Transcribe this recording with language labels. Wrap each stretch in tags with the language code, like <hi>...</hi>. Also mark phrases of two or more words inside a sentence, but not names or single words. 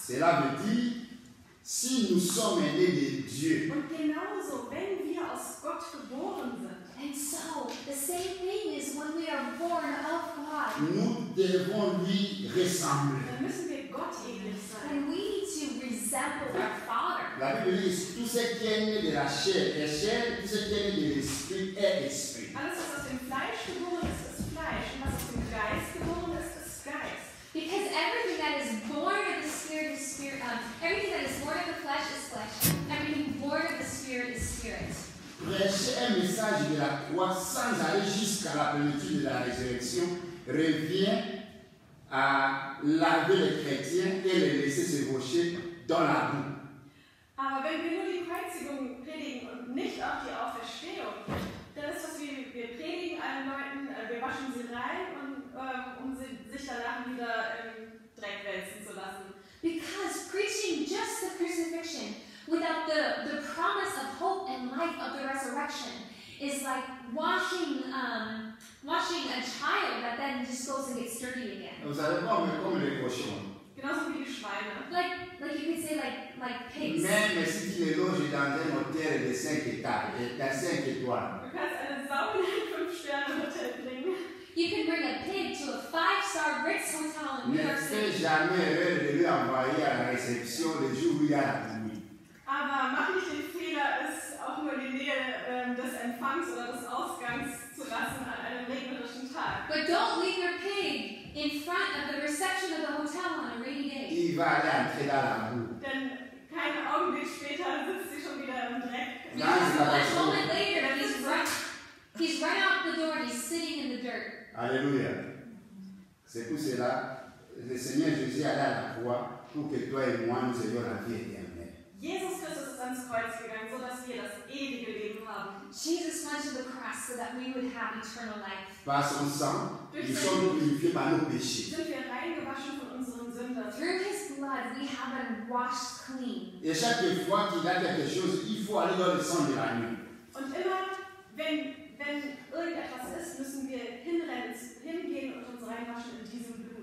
<fr>Cela veut dire, si nous sommes nés de Dieu,</fr> <de>Und genauso, wenn wir aus Gott geboren sind,</de> <en>And so the same thing is when we are born of God.</en> <fr>nous devons lui ressembler.</fr> <de>dann müssen wir Gott ähnlich sein.</de> <en>And we need to resemble our Father.</en> <fr>La Bible dit tout ce qui est né de la chair est chair, tout ce qui est né de l'esprit est esprit.</fr> <de>Alles, was aus dem Fleisch geboren ist, ist Fleisch. Und was aus dem Geist geboren ist, ist Geist.</de> <en>Because everything that is born of the Spirit is Spirit. Everything that is born of the flesh is flesh. Everything born of the Spirit is Spirit.</en> <fr>Prêcher un message de la croix sans aller jusqu'à la plénitude de la résurrection revient à laver les chrétiens et les laisser s'ébaucher dans la boue.</fr> <de>Aber wenn wir nur die Kreuzigung predigen und nicht auch die Auferstehung, dann ist das wie, wir predigen allen Leuten, wir waschen sie rein, um sich danach wieder im Dreck wälzen zu lassen.</de> <en>Because preaching just the crucifixion without the promise of hope and life of the resurrection is like washing a child that then just goes and gets dirty again.</en> <fr>Vous savez, comme les cochons.</fr> <de>Genauso wie die Schweine.</de> <en>Like you could say like pigs.</en> <fr>Même si tu les loges dans un hôtel de 5 étages, à 5 étoiles,</fr> <de>Du kannst eine Sau in ein 5-Sterne-Hotel bringen.</de> <en>You can bring a pig to a 5-star Ritz hotel in New</en> <fr>ne</fr> <en>York</en> <fr>fais</fr> <en>City.</en> <fr>jamais erreur de lui envoyer à la réception le jour où il y a la pluie.</fr> <de>Aber mach nicht den Fehler, es auch nur in die Nähe des Empfangs oder des Ausgangs zu lassen an einem regnerischen Tag.</de> <en>But don't leave your pig in front of the reception of the hotel on a rainy day.</en> <fr>Il va aller entrer dans la boue.</fr> <de>Denn keinen Augenblick später sitzt sie schon wieder im Dreck.</de> <en>Because one moment later, he's run out the door and he's sitting in the dirt.</en> <fr>Alléluia. C'est pour cela le Seigneur Jésus allait à la croix pour que toi et moi nous ayons la vie éternelle.</fr> <de>Jesus Christus ist ans Kreuz gegangen, sodass wir das ewige Leben haben.</de> <en>Jesus went to the cross so that we would have eternal life.</en> <fr>Par son sang, nous sommes purifiés par nos péchés.</fr> <de>Sind wir reingewaschen von unseren Sünden.</de> <en>Through his blood, we have been washed clean.</en> <fr>Et chaque fois qu'il y a quelque chose, il faut aller dans le sang de l'agneau.</fr> <de>Und immer, wenn irgendetwas ist, müssen wir hingehen und uns reinwaschen in diesem Blut.</de>